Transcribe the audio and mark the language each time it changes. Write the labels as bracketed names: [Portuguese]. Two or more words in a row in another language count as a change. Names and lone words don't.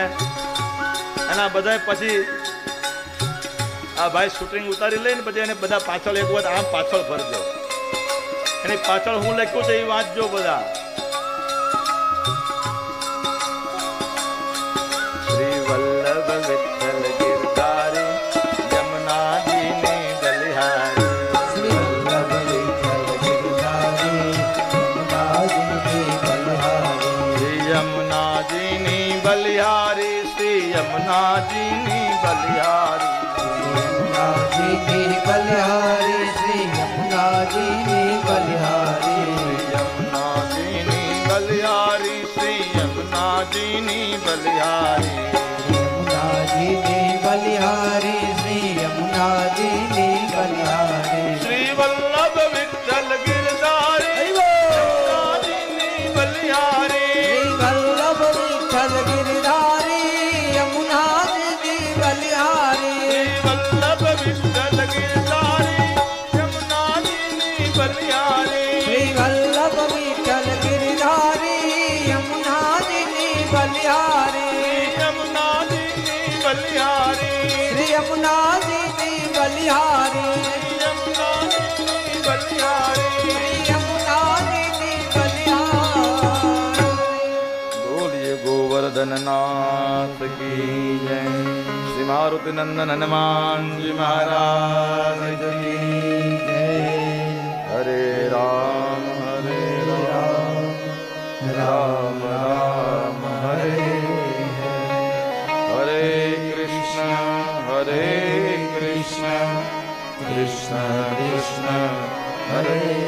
[Gujarati] અને આ બધા પછી આ ભાઈ શૂટિંગ ઉતારી લઈને પછી એને બધા પાછળ એક વખત આમ પાછળ ફરજો. એની પાછળ હું લખ્યું છે એ વાંચજો બધા. શ્રી વલ્લભ વિઠ્ઠલ ગિરધારી યમુનાજીની બલિહારી. શ્રી વલ્લભ વિઠ્ઠલ ગિરધારી યમુનાજીની બલિહારી. શ્રી યમુનાજીની બલિહારી. શ્રી યમુનાજીની બલિહારી. યમુનાજીની બલિહારી. શ્રી યમુનાજીની બલિહારી. યમુનાજીની બલિહારી. શ્રી યમુનાજીની બલિહારી. યમુનાજીની બલિહારી. શ્રી યમુનાજીની બલિહારી. શ્રી વલ્લભ વિઠ્ઠલ ગિરધારી યમુનાજીની બલિહારી. શ્રી વલ્લભ વિઠ્ઠલ ગિરધારી યમુનાજીની બલિહારી. શ્રી વલ્લભ વિઠ્ઠલ ગિરધારી યમુનાજીની બલિહારી. શ્રી વલ્લભ વિઠ્ઠલ ગિરધારી યમુનાજીની બલિહારી. યમુનાજીની બલિહારી. શ્રી યમુનાજીની બલિહારી. યમુનાજીની બલિહારી. શ્રી યમુનાજીની બલિહારી. બોલીએ ગોવર્ધન નાથ [Hindi] की जय. श्री मारुति नंदन हनुमानजी महाराज की जय. [Sanskrit] હરે રામ હરે રામ રામ રામ હરે હરે કૃષ્ણ કૃષ્ણ કૃષ્ણ હરે